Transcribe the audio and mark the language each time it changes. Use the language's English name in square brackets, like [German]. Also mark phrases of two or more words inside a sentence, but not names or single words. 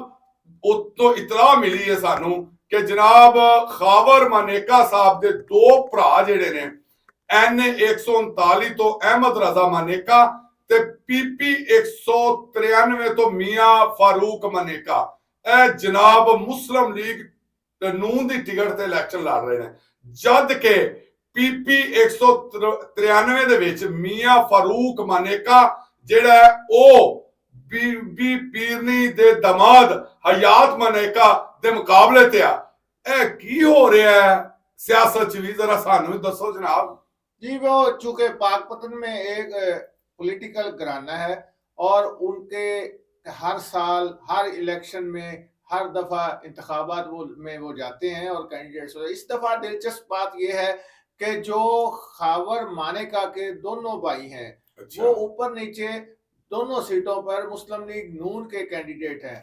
[Punjabi] ਤਾਂ ਇਤਲਾ ਮਿਲੀ ਹੈ ਸਾਨੂੰ ਕਿ ਜਨਾਬ ਖ਼ਾਵਰ ਮਨੇਕਾ ਸਾਹਬ ਦੇ ਦੋ ਭਰਾ ਜਿਹੜੇ ਨੇ ਐਨ 139 ਤੋਂ ਅਹਿਮਦ ਰਜ਼ਾ ਮਨੇਕਾ ਤੇ ਪੀਪੀ 193 ਤੋਂ ਮੀਆਂ ਫ਼ਾਰੂਕ ਮਨੇਕਾ, ਏ ਜਨਾਬ ਮੁਸਲਿਮ ਲੀਗ ਨੂਨ ਦੀ ਟਿਕਟ ਤੇ ਇਲੈਕਸ਼ਨ ਲੜ ਰਹੇ ਹੈਂ, ਜਦ ਕੇ ਪੀਪੀ 193 ਦੇ ਵਿਚ ਮੀਆਂ ਫ਼ਾਰੂਕ ਮਨੇਕਾ ਜਿਹੜਾ ਉਹ ਬੀਬੀ ਪੀਰਨੀ ਦੇ ਦਮਾਦ ਹਯਾਤ ਮਨੇਕਾ ਦੇ ਮੁਕਾਬਲੇ ਤੇ ਆ। ਇਹ ਕੀ ਹੋ ਰਿਹਾ ਹੈ ਸਿਆਸਤ ਚ ਵੀ, ਜ਼ਰਾ ਸਾਨੂੰ ਵੀ ਦੱਸੋ ਜਨਾਬ। [Urdu] جی وہ چونکہ پاکپتن میں ایک پولیٹیکل گھرانہ ہے اور ان کے ہر سال ہر الیکشن میں ہر دفعہ انتخابات وہ جاتے ہیں اور کینڈیڈیٹس ہوتے ہیں. اس دفعہ دلچسپ بات یہ ہے کہ جو خاور مانیکا کے دونوں بھائی ہیں وہ اوپر نیچے دونوں سیٹوں پر مسلم لیگ نون کے کینڈیڈیٹ ہیں.